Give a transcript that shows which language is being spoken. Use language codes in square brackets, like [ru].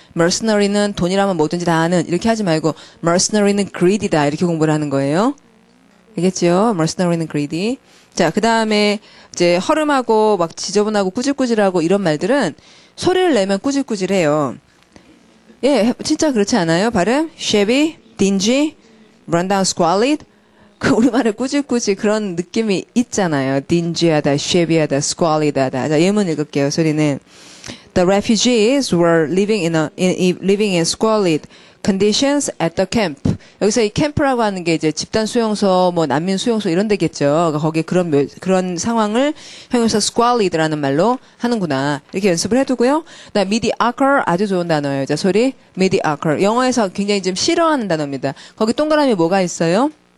[ko] mercenary는 돈이라면 뭐든지 다 하는 이렇게 하지 말고 mercenary는 greedy다 이렇게 공부를 하는 거예요. 알겠죠? mercenary는 greedy. 자, 그 다음에 이제 허름하고 막 지저분하고 꾸질꾸질하고 이런 말들은 소리를 내면 꾸질꾸질해요. 예, 진짜 그렇지 않아요? 발음? [en] shabby, dingy, rundown, squalid. [ko] 그 우리말에 꾸질꾸질 그런 느낌이 있잖아요. dingy하다, shabby하다, squalid하다. 자, 예문 읽을게요. [en] 소리는 The refugees were living in squalid conditions at the camp. [ko] 여기서 이 캠프라고 하는 게 이제 집단 수용소, 뭐 난민 수용소 이런 데겠죠. 거기에 그런 상황을 형용사 squalid라는 말로 하는구나. 이렇게 연습을 해두고요. 그다음 mediocre 아주 좋은 단어예요. 자, 소리 mediocre. 영어에서 굉장히 좀 싫어하는 단어입니다. 거기 동그라미 뭐가 있어요?